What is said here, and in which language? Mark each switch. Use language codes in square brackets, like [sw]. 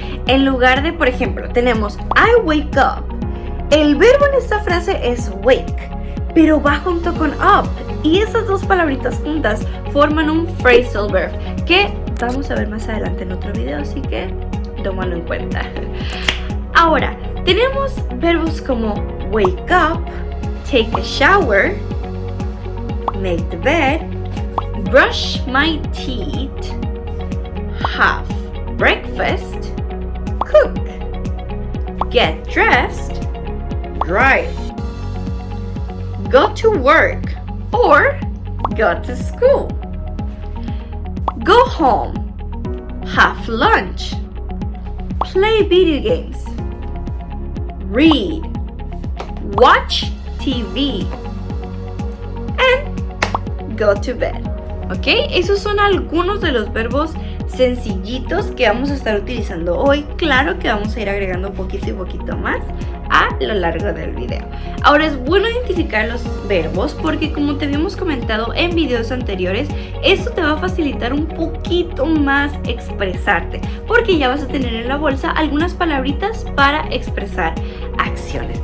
[es] En lugar de, por ejemplo, tenemos [en] I wake up. [es] El verbo en esta frase es wake, pero va junto con up, y esas dos palabritas juntas forman un phrasal verb que vamos a ver más adelante en otro video, así que tómalo en cuenta. Ahora, tenemos verbos como [en] wake up, take a shower, make the bed, brush my teeth, have breakfast, cook, get dressed, drive, go to work or go to school, go home, have lunch, play video games, read, watch TV, and go to bed. [es] ¿Ok? Esos son algunos de los verbos sencillitos que vamos a estar utilizando hoy. Claro que vamos a ir agregando poquito y poquito más a lo largo del video. Ahora, es bueno identificar los verbos porque, como te habíamos comentado en videos anteriores, esto te va a facilitar un poquito más expresarte, porque ya vas a tener en la bolsa algunas palabritas para expresar acciones.